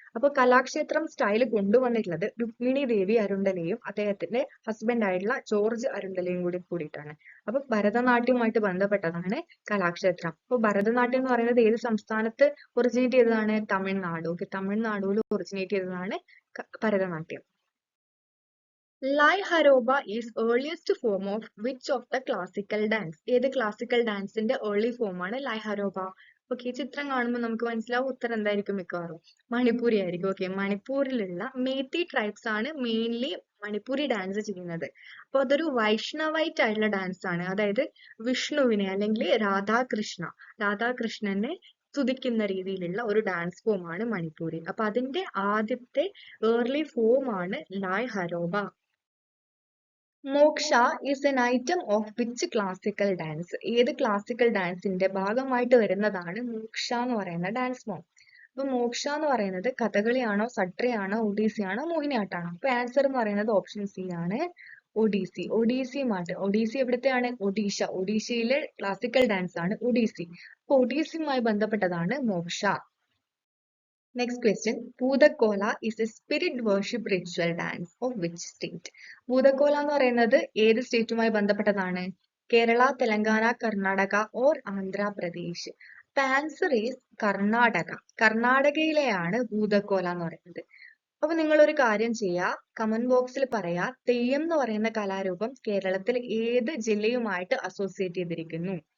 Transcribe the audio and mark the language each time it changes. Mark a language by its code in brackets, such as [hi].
[ml] അപ്പൊ കലാക്ഷേത്രം സ്റ്റൈൽ കൊണ്ടുവന്നിട്ടുള്ളത് രുക്മിണി ദേവി അരുണ്ടലയും അദ്ദേഹത്തിന്റെ ഹസ്ബൻഡ് ആയിട്ടുള്ള ജോർജ് അരുണ്ടലയും കൂടിയിട്ടാണ്. അപ്പൊ ഭരതനാട്യവുമായിട്ട് ബന്ധപ്പെട്ടതാണ് കലാക്ഷേത്രം. അപ്പൊ ഭരതനാട്യം എന്ന് പറയുന്നത് ഏത് സംസ്ഥാനത്ത് ഒറിജിനേറ്റ് ചെയ്തതാണ്? തമിഴ്നാട്. ഓക്കെ, തമിഴ്നാടുവിൽ ഒറിജിനേറ്റ് ചെയ്തതാണ് Bharatanatyam. [en] Lai Haroba is earliest form of which of the classical dance? [ml] ഏത് ക്ലാസിക്കൽ ഡാൻസിന്റെ ഏർലി ഫോം ആണ് ലൈ ഹരോബ? ഓക്കെ, ചിത്രം കാണുമ്പോൾ നമുക്ക് മനസ്സിലാവും ഉത്തരം എന്തായിരിക്കും മിക്കവാറും മണിപ്പൂരി ആയിരിക്കും. ഓക്കെ, മണിപ്പൂരിലുള്ള മേത്തി ട്രൈബ്സ് ആണ് മെയിൻലി മണിപ്പൂരി ഡാൻസ് ചെയ്യുന്നത്. അപ്പൊ അതൊരു വൈഷ്ണവൈറ്റ് ആയിട്ടുള്ള ഡാൻസ് ആണ്. അതായത് വിഷ്ണുവിനെ അല്ലെങ്കിൽ രാധാകൃഷ്ണനെ സ്തുതിക്കുന്ന രീതിയിലുള്ള ഒരു ഡാൻസ് ഫോം ആണ് മണിപ്പൂരി. അപ്പൊ അതിന്റെ ആദ്യത്തെ ഏർലി ഫോം ആണ് Lai ഹരോബ. [en] Moksha is an item of which classical dance? [ml] ഏത് ക്ലാസിക്കൽ ഡാൻസിന്റെ ഭാഗമായിട്ട് വരുന്നതാണ് മോക്ഷ എന്ന് പറയുന്ന ഡാൻസ് ഫോം? അപ്പൊ മോക്ഷ എന്ന് പറയുന്നത് കഥകളിയാണോ, സട്രിയാണോ, ഒഡീസിയാണോ, മോഹിനിയാട്ടാണോ? അപ്പൊ ആൻസർ എന്ന് പറയുന്നത് ഓപ്ഷൻ സി ആണ്, ഒഡീസി. ഒഡീസി എവിടത്തെയാണ്? ഒഡീഷയിലെ ക്ലാസിക്കൽ ഡാൻസ് ആണ് ഒഡീസി. അപ്പൊ ഒഡീസിയുമായി ബന്ധപ്പെട്ടതാണ് മോക്ഷ. [en] Next question, Bhudakola is a spirit worship ritual dance of which state? [ml] Bhudakola എന്ന് പറയുന്നത് ഏത് സ്റ്റേറ്റുമായി ബന്ധപ്പെട്ടതാണ്? Kerala, Telangana, Karnataka or Andhra Pradesh? [en] Answer is Karnataka. [ml] കർണാടകയിലെയാണ് ഭൂതക്കോല എന്ന് പറയുന്നത്. അപ്പൊ നിങ്ങൾ ഒരു കാര്യം ചെയ്യാ, കമന്റ് ബോക്സിൽ പറയാ തെയ്യം എന്ന് പറയുന്ന കലാരൂപം കേരളത്തിൽ ഏത് ജില്ലയുമായിട്ട് അസോസിയേറ്റ് ചെയ്തിരിക്കുന്നു?